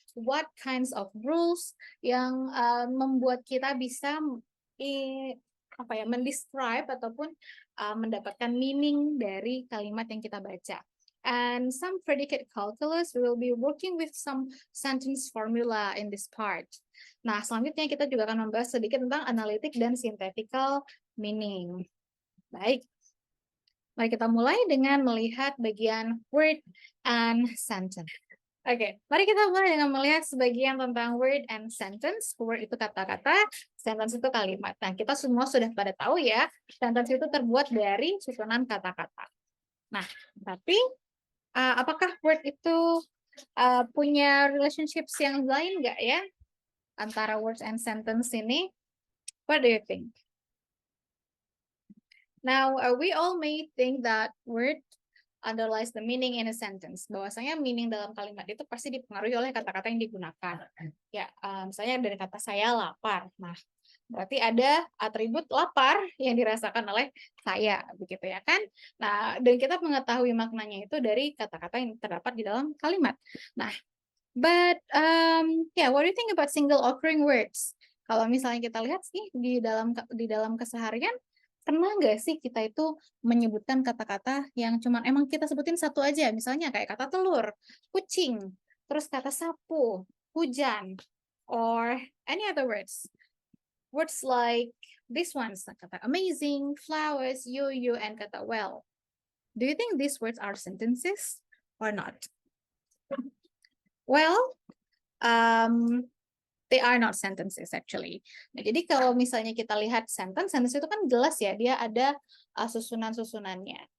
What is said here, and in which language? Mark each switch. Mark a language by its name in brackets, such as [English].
[English] What kinds of rules [Indonesian] yang membuat kita bisa mendescribe ataupun mendapatkan meaning dari kalimat yang kita baca. [English] And some predicate calculus, we will be working with some sentence formula in this part. [Indonesian] Nah, selanjutnya kita juga akan membahas sedikit tentang analitik dan synthetical meaning. Baik, mari kita mulai dengan melihat bagian [English] word and sentence. [Indonesian] Oke, mari kita mulai dengan melihat sebagian tentang [English] word and sentence. [Indonesian] Word itu kata-kata, sentence itu kalimat. Nah, kita semua sudah pada tahu ya, sentence itu terbuat dari susunan kata-kata. Nah, tapi apakah word itu punya relationships yang lain nggak ya antara words and sentence ini? [English] What do you think? Now, we all may think that word underlies the meaning in a sentence. [Indonesian] Bahwasanya meaning dalam kalimat itu pasti dipengaruhi oleh kata-kata yang digunakan. Ya, misalnya dari kata saya lapar. Nah, berarti ada atribut lapar yang dirasakan oleh saya, begitu ya kan? Nah, dan kita mengetahui maknanya itu dari kata-kata yang terdapat di dalam kalimat. [English] Nah, but yeah, what do you think about single occurring words? [Indonesian] Kalau misalnya kita lihat sih di dalam keseharian, pernah nggak sih kita itu menyebutkan kata-kata yang cuman emang kita sebutin satu aja, misalnya kayak kata telur, kucing, terus kata sapu, hujan, [English] or any other words. Words like these ones, kata amazing, flowers, you, and kata well. Do you think these words are sentences or not? Well, they are not sentences actually. [Indonesian] Nah, jadi kalau misalnya kita lihat sentence itu kan jelas ya, dia ada susunan-susunannya.